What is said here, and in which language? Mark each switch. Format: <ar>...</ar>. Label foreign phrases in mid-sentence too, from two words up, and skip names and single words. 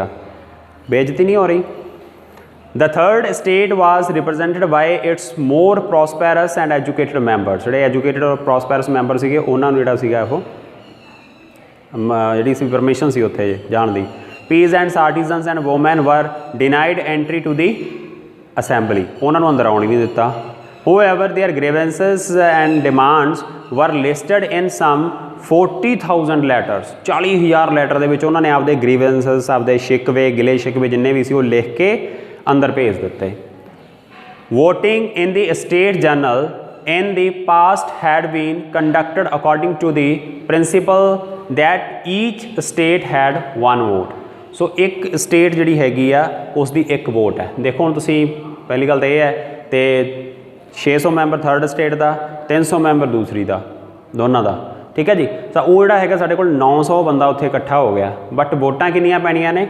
<pa>ਬੇਇੱਜ਼ਤੀ ਨਹੀਂ ਹੋ ਰਹੀ.</pa> <en>The third state was represented by its more prosperous and educated members.</en> <pa>ਜਿਹੜੇ ਐਜੂਕੇਟਡ ਔਰ</pa> <en>prosperous member</en> <pa>ਸੀਗੇ ਉਹਨਾਂ ਨੂੰ ਜਿਹੜਾ ਸੀਗਾ ਉਹ ਜਿਹੜੀ ਸੀ ਪਰਮਿਸ਼ਨ ਸੀ ਉੱਥੇ ਜਾਣ ਦੀ.</pa> <en>Peasants, artisans and women were denied entry to the assembly.</en> <pa>ਉਹਨਾਂ ਨੂੰ ਅੰਦਰ ਆਉਣ ਨਹੀਂ ਦਿੱਤਾ.</pa> <en>However, their grievances and demands were listed in some 40,000 letters.</en> <pa>40,000 ਲੈਟਰ ਦੇ ਵਿੱਚ ਉਹਨਾਂ ਨੇ ਆਪਦੇ ਗ੍ਰੀਵੈਂਸਸ, ਆਪਦੇ ਸ਼ਿਕਵੇ, ਗਿਲੇ ਸ਼ਿਕਵੇ ਜਿੰਨੇ ਵੀ ਸੀ ਉਹ ਲਿਖ ਕੇ ਅੰਦਰ ਭੇਜ ਦਿੱਤੇ.</pa> <en>Voting in the state journal in the past had been conducted according to the principle that each state had one vote.</en> <pa>ਸੋ ਇੱਕ ਸਟੇਟ ਜਿਹੜੀ ਹੈਗੀ ਆ ਉਸ ਦੀ ਇੱਕ ਵੋਟ ਹੈ. ਦੇਖੋ ਹੁਣ ਤੁਸੀਂ ਪਹਿਲੀ ਗੱਲ ਤਾਂ ਇਹ ਹੈ, ਅਤੇ 600 ਮੈਂਬਰ</pa> <en>third state</en> <pa>ਦਾ, 300 ਮੈਂਬਰ ਦੂਸਰੀ ਦਾ, ਦੋਨਾਂ ਦਾ, ਠੀਕ ਹੈ ਜੀ. ਤਾਂ ਉਹ ਜਿਹੜਾ ਹੈਗਾ ਸਾਡੇ ਕੋਲ 900 ਬੰਦਾ ਉੱਥੇ ਇਕੱਠਾ ਹੋ ਗਿਆ, ਬਟ ਵੋਟਾਂ ਕਿੰਨੀਆਂ ਪੈਣੀਆਂ ਨੇ?</pa>